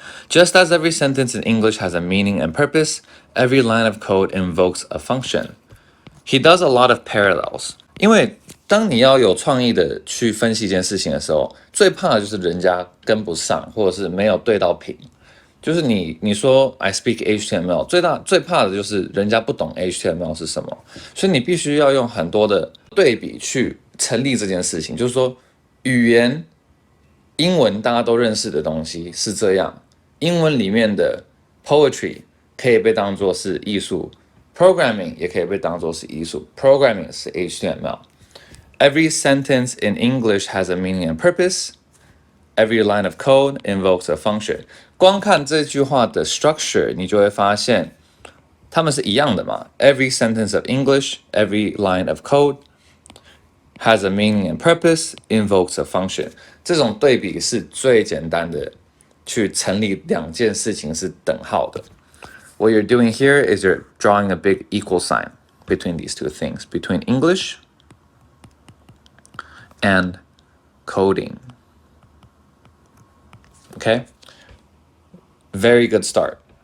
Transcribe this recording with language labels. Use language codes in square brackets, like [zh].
[en] Just as every sentence in English has a meaning and purpose, every line of code invokes a function. He does a lot of parallels. [zh] 因为当你要有创意的去分析一件事情的时候，最怕的就是人家跟不上，或者是没有对到频。就是你说 [en] I speak HTML， [zh] 最怕的就是人家不懂 HTML 是什么，所以你必须要用很多的对比去成立这件事情。就是说，语言英文大家都认识的东西是这样，英文里面的 poetry 可以被当作是艺术 ，programming 也可以被当作是艺术 ，programming 是 HTML。 [en] Every sentence in English has a meaning and purpose.Every line of code invokes a function. [zh] 光看这句话的 structure， 你就会发现它们是一样的嘛。 [en] Every sentence of English, every line of code has a meaning and purpose, invokes a function. [zh] 这种对比是最简单的，去成立两件事情是等号的。 [en] What you're doing here is you're drawing a big equal sign between these two things, between English and coding.Okay? Very good start.